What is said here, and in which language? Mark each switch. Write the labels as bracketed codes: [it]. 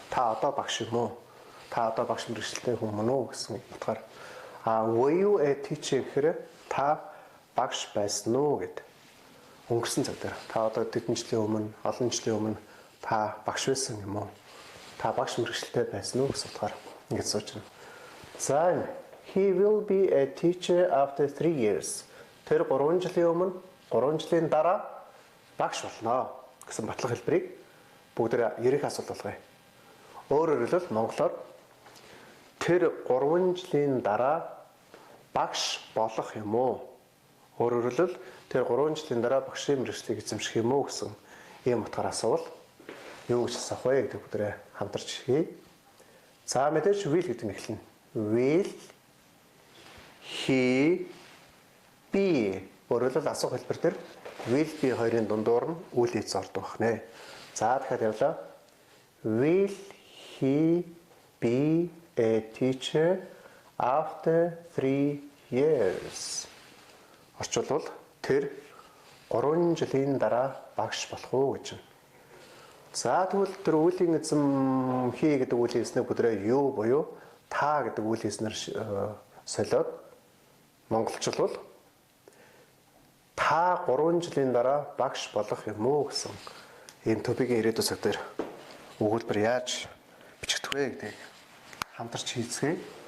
[mn] Та одоо багш юм уу? Та одоо багш мэргэжилтэй хүн мөн үү гэсэн утгаар [en] were you a teacher [mn] гэхээр та багш байсан уу гэд. Өнгөрсөн цаг дээр та одоо хэдэн жилийн өмнө, олон жилийн өмнө та багш байсан юм уу? Та багш мэргэжилтэй байсан уу гэсэн утгаар ингэж сууж байна. [en] За he will be a teacher after 3 years. [mn] Тэр 3 жилийн өмнө, 3 жилийн дараа багш болно гэсэн батлах хэлбэрийг бүгд ерөнхий асуулт болгоё. Өөрөөр хэлбэл монголоор тэр 3 жилийн дараа багш болох юм уу? Өөрөөр хэлбэл тэр 3 жилийн дараа багшийн мэргэжлийг эзэмших юм уу гэсэн ийм утгаар асуувал юу гэж асах вэ гэдэг бүгд хамтарч хийе. За мэдээж will гэдэг нь эхэлнэ. [en] Will he be [mn] өөрөөр хэлбэл асуух хэлбэр дээр will be хоёрын дундуур нь үйл хийц ордог байна. За дахиад явлаа. [en] Will he be a teacher after 3 years. [mn] Орчуулбал тэр 3 жилийн дараа багш болох уу гэж байна. За тэгвэл тэр үеийн эзэм хий гэдэг үеийн эзнэг бүдрээ юу буюу та гэдэг үеийн эзнэр солиод монголчлбал та 3 жилийн дараа багш болох юм уу гэсэн ийм топикийн ирээдүйн цаг дээр өгүүлбэр яаж бичигдэх вэ гэдэг хамтарч хийцгээе.